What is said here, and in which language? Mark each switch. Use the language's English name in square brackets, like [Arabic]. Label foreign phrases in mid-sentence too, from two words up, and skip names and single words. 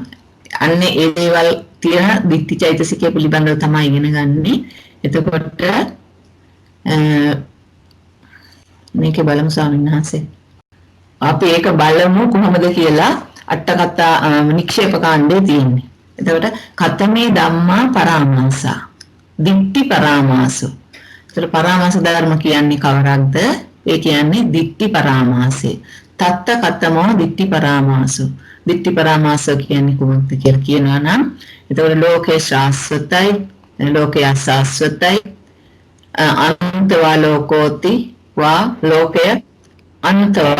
[Sinhala] අන්නේ ඒ දේවල් තියෙන දිට්ඨි චෛතසිකය පිළිබඳව තමයි ඉගෙන ගන්නෙ. එතකොට මේකේ බලමු ස්වාමීන් වහන්සේ. අපි ඒක බලමු කොහොමද කියලා අට කතා නික්ෂේප කාණ්ඩේ තියෙන්නේ. [Pali] එතකොට කතමේ ධම්මා පරාමාසා දිට්ඨි පරාමාසෝ. [Sinhala] එතකොට පරාමාස ධර්ම කියන්නේ කවරක්ද? ඒ කියන්නේ දිට්ඨි පරාමාසය. [Pali] තත්ත කතමෝ දිට්ඨි පරාමාසෝ. [Sinhala] දිට්ඨි පරාමාස කියන්නේ කොහොමද කියලා කියනවා නම් එතකොට ලෝකේ ශාස්වතයි ලෝකේ අශාස්වතයි [Pali] අනන්තවා ලෝකෝති වා [Sinhala] ලෝකය අනන්තවත්